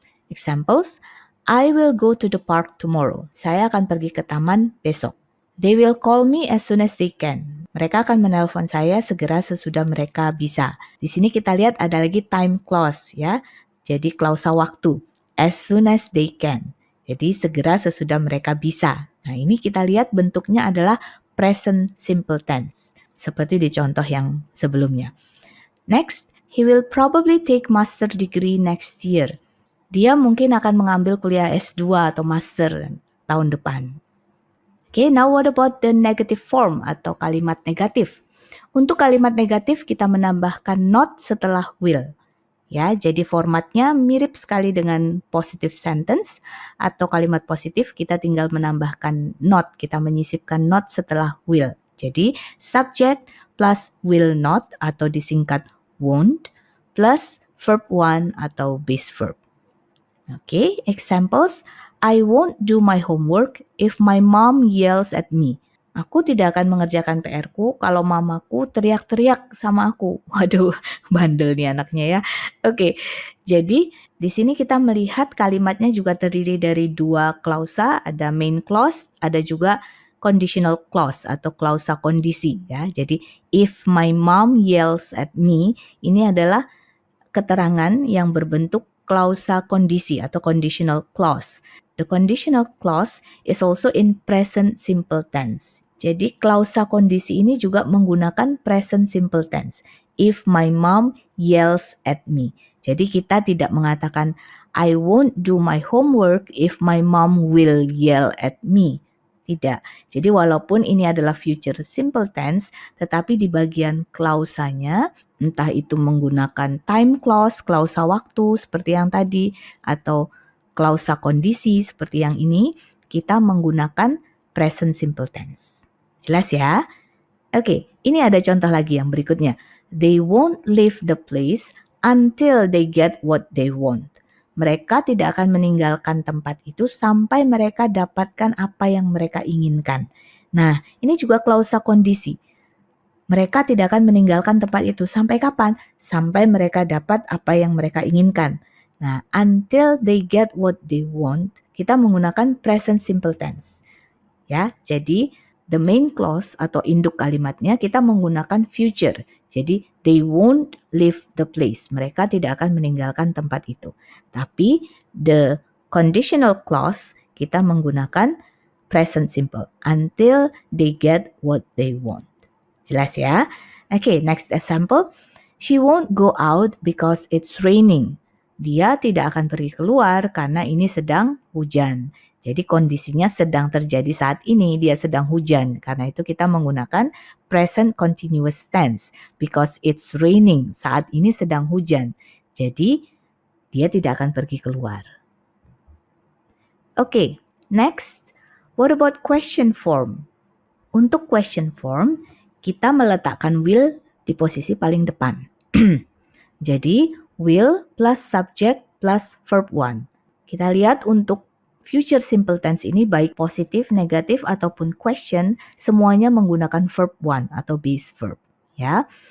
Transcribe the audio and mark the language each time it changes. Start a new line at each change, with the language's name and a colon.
English: Examples, I will go to the park tomorrow.
Indonesian: Saya akan pergi ke taman besok.
English: They will call me as soon as they can.
Indonesian: Mereka akan menelpon saya segera sesudah mereka bisa. Di sini kita lihat ada lagi time clause ya. Jadi klausa waktu.
English: As soon as they can.
Indonesian: Jadi segera sesudah mereka bisa. Nah ini kita lihat bentuknya adalah present simple tense. Seperti di contoh yang sebelumnya. Next,
English: He will probably take master degree next year.
Indonesian: Dia mungkin akan mengambil kuliah S2 atau master tahun depan.
English: Okay, now what about the negative form
Indonesian: atau kalimat negatif? Untuk kalimat negatif kita menambahkan not setelah will. Ya, jadi formatnya mirip sekali dengan positive sentence atau kalimat positif kita tinggal menambahkan not, kita menyisipkan not setelah will. Jadi subject plus will not atau disingkat won't plus verb one atau base verb.
English: Okay, examples. I won't do my homework if my mom yells at me.
Indonesian: Aku tidak akan mengerjakan PR-ku kalau mamaku teriak-teriak sama aku. Waduh, bandel nih anaknya ya. Oke, jadi di sini kita melihat kalimatnya juga terdiri dari dua klausa, ada main clause, ada juga conditional clause atau klausa kondisi ya. Jadi
English: if my mom yells at me,
Indonesian: ini adalah keterangan yang berbentuk klausa kondisi atau conditional clause.
English: The conditional clause is also in present simple tense.
Indonesian: Jadi klausa kondisi ini juga menggunakan present simple tense.
English: If my mom yells at me.
Indonesian: Jadi kita tidak mengatakan
English: I won't do my homework if my mom will yell at me.
Indonesian: Tidak. Jadi walaupun ini adalah future simple tense, tetapi di bagian klausanya entah itu menggunakan time clause, klausa waktu seperti yang tadi, atau klausa kondisi seperti yang ini, kita menggunakan present simple tense. Jelas ya? Oke, ini ada contoh lagi yang berikutnya.
English: They won't leave the place until they get what they want.
Indonesian: Mereka tidak akan meninggalkan tempat itu sampai mereka dapatkan apa yang mereka inginkan. Nah, ini juga klausa kondisi. Mereka tidak akan meninggalkan tempat itu sampai kapan? Sampai mereka dapat apa yang mereka inginkan. Nah,
English: until they get what they want,
Indonesian: kita menggunakan present simple tense. Ya, jadi the main clause atau induk kalimatnya kita menggunakan future.
English: Jadi they won't leave the place.
Indonesian: Mereka tidak akan meninggalkan tempat itu. Tapi the conditional clause kita menggunakan present simple
English: until they get what they want.
Indonesian: Jelas ya?
English: Okay, next example. She won't go out because it's raining.
Indonesian: Dia tidak akan pergi keluar karena ini sedang hujan. Jadi kondisinya sedang terjadi saat ini, dia sedang hujan. Karena itu kita menggunakan present continuous tense.
English: Because it's raining,
Indonesian: saat ini sedang hujan. Jadi dia tidak akan pergi keluar.
English: Okay, next. What about question form?
Indonesian: Untuk question form, kita meletakkan will di posisi paling depan. Jadi, will plus subject plus verb one. Kita lihat untuk future simple tense ini baik positif, negatif, ataupun question, semuanya menggunakan verb one atau base verb. Ya.